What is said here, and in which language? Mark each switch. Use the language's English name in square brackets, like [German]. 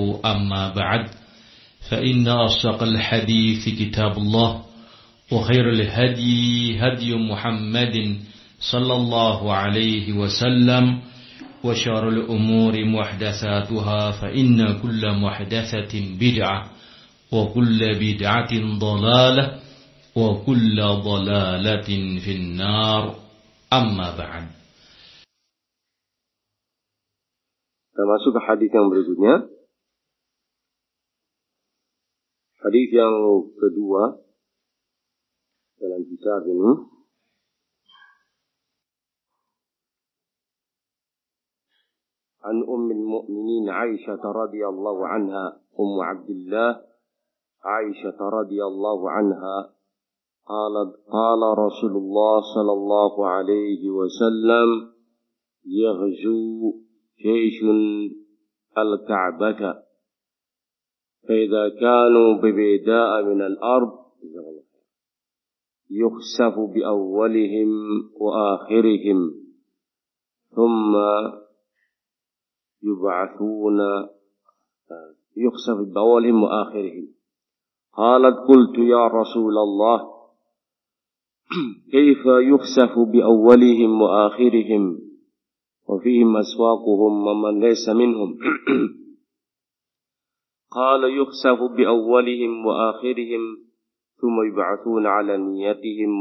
[Arabic] أما بعد، فإن أصدق الحديث كتاب الله، وخير الهدي هدي محمد صلى الله عليه وسلم، وشر الأمور محدثاتها، فإن كل محدثة بدعة، وكل بدعة ضلالة، وكل ضلالة في النار. أما بعد. [Indonesian] Termasuk hadis yang berikutnya. Hadis yang kedua dalam kitab ini. [Arabic] An ummul mu'minin Aisyah radhiyallahu anha, ummu Abdullah Aisyah radhiyallahu anha, qala Rasulullah sallallahu alaihi wasallam, yaghzu جيش الكعبة فإذا كانوا ببيداء من الأرض يخسف بأولهم وآخرهم ثم يبعثون يخسف بأولهم وآخرهم. قالت قلت يا رسول الله كيف يخسف بأولهم وآخرهم وفيهم أسواقهم ومن ليس منهم؟ قال يخسف بأولهم وآخرهم ثم يبعثون على نيتهم.